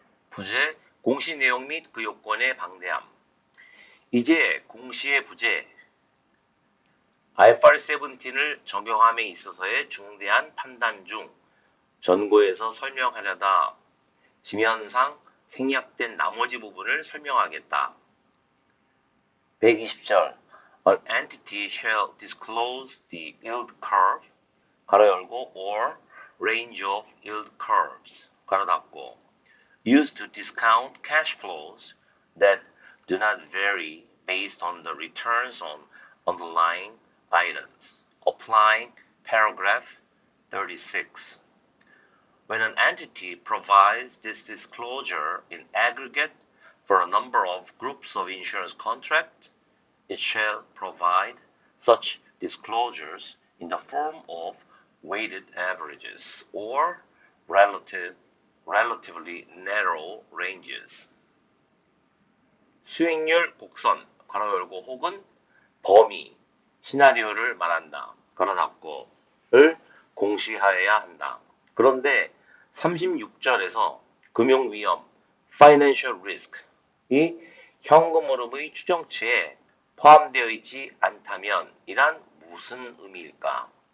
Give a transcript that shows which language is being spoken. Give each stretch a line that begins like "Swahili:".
Korean: 부재, 공시 내용 및 그 요건의 방대함. 이제 공시의 부재, IFRS 17을 적용함에 있어서의 중대한 판단 중 전고에서 설명하려다 지면상 생략된 나머지 부분을 설명하겠다.
English: 120절 An entity shall disclose the yield curve
Korean: 괄호 열고
English: or range of yield curves
Korean: 괄호 닫고
English: used to discount cash flows that do not vary based on the returns on underlying items. Applying paragraph 36. When an entity provides this disclosure in aggregate for a number of groups of insurance contracts, it shall provide such disclosures in the form of weighted averages or relatively narrow ranges.
Korean: 수익률 곡선, 괄호 열고 혹은 범위, 시나리오를 말한다. 괄호 닫고를 공시하여야 한다. 그런데 36절에서 금융위험, financial risk, 이 현금 흐름의 추정치에 포함되어 있지 않다면 이란 무슨 의미일까?